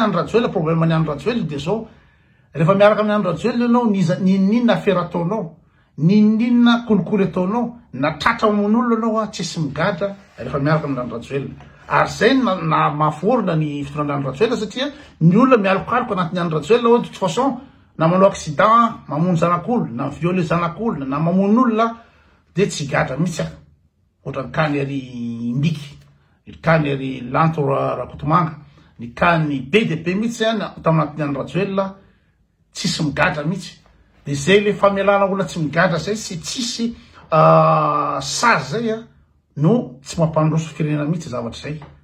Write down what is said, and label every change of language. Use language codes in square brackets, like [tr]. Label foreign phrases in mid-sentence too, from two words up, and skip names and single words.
[mg] Andry Rajoelina problème ny Andry Rajoelina de zao rehefa miaraka amin'ny Andry Rajoelina ianao ninina affaire ataonao ninina kolikoly ataonao na tratra amon'olona anao tsisy migadra rehefa miaraka amin'ny Andry Rajoelina ary zay na maforona ny fitondran'ny Andry Rajoelina satria ny olona mialokaloka anatin'ny Andry Rajoelina hoe [fr] de toute façon [mg] na manao accident mamono zanak'olona na violé zanak'olona na mamono olona de tsy gadra mihitsy ohatra ny kany ery Mbiky ny kany ery Lanto Rakotomanga ny kany BDP mihitsy zany taminatin'ny Andry Rajoelina tsisy migadra mihitsy de zay le famelana olona tsy migadra zay sy tsisy sazy zay no tsy mampandroso firenena mihitsy zavatra zay